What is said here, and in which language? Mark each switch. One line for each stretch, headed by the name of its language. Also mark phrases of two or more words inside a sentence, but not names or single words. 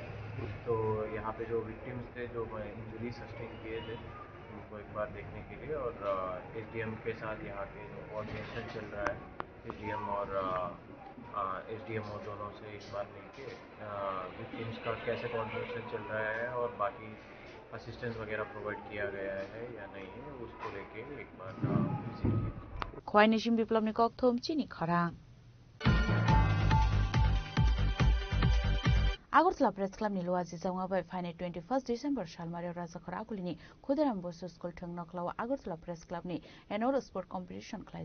Hindi: तो यहाँ पे जो विक्टिम्स थे जो
English: injury sustain
Hindi: किए थे उनको एक बार देखने के लिए और एसडीएम के साथ यहाँ के जो कोऑर्डिनेशन चल रहा है एसडीएम और एसडीएमओ दोनों से एक बार मिलके विक्टिम्स का कैसे कोऑर्डिनेशन चल रहा है और बाकी असिस्टेंस वगैरह प्रोवाइड किया गया है या नहीं है उसको लेके एक बार विजिट किया।
Kok Borok: Khwai Nishim Biplobni Kok Thom Chini Kharang. Agartala Press Club ni Luazi Zaunga bai Fine 21st December Shalmario Razakhara Akulini Khudiram Bosu School Thungno Klawa Agartala Press Club ni
English: annual sport competition
Kok Borok: khlai